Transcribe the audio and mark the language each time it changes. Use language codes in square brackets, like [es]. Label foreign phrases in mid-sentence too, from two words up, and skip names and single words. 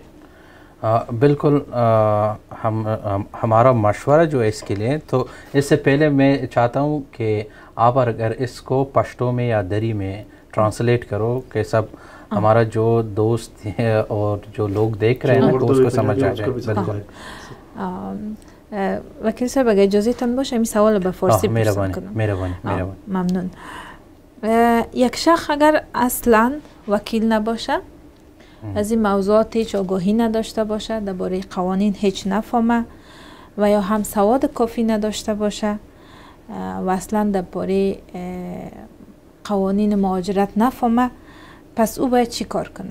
[hi] बिल्कुल हमारा मशवरा जो है इसके लिए, तो इससे पहले मैं चाहता हूँ कि आप अगर इसको पश्तो में या दरी में ट्रांसलेट करो कि सब हमारा जो दोस्त है और जो लोग देख रहे हैं तो उसको समझ आ जाए. बिल्कुल. [fa] وکیل صاحب اگه اجازه تان باشه این سوال به فارسی پرسیم کنم. مهربانی. ممنون. یک شخص اگر اصلا وکیل نباشه، از این موضوعات هیچ آگاهی نداشته باشه، درباره قوانین هیچ نفهمه و یا هم سواد کافی نداشته باشه و اصلا درباره قوانین مهاجرت نفهمه، پس او باید چی کار کنه؟